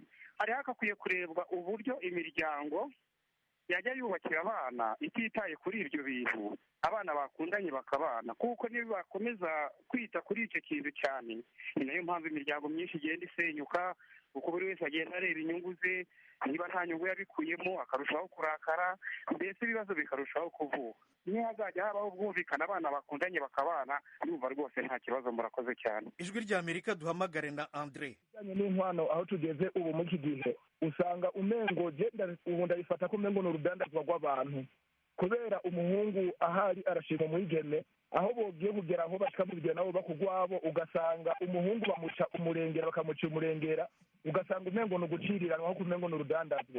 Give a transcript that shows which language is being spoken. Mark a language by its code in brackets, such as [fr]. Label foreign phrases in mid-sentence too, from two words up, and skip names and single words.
[rw] Hari hakwiye kurebwa uburyo imiryango yajya yubakira abana ititaye kuri ibyo bintu, abana bakundanye bakabana, kuko niba bakomeza kwita kuri icyo kintu cyane ni nayo mpamvu imiryango myinshi igenda isenyuka, kuko buri wese agenda areba inyungu ze, niba nta nyungu yabikuyemo akarushaho kurakara, mbese ibibazo bikarushaho kuvuka. Niyo hazajya habaho ubwumvikane abana bakundanye bakabana, numva rwose nta kibazo. Murakoze cyane. Ijwi ry'Amerika duhamagare na Andre. [rn] N'inkwano aho tugeze ubu muri iki gihe usanga umengo ubu ndabifata ko umengo ni urudandazwa rw'abantu, kubera umuhungu ahari arashima umwigeme aho bogiye kugera aho bakamubwira nabo bakugwabo, ugasanga umuhungu bamuca umurengera bakamuca umurengera, ugasanga umengo ni uguciriranwa aho kumengo ni urudandazwa.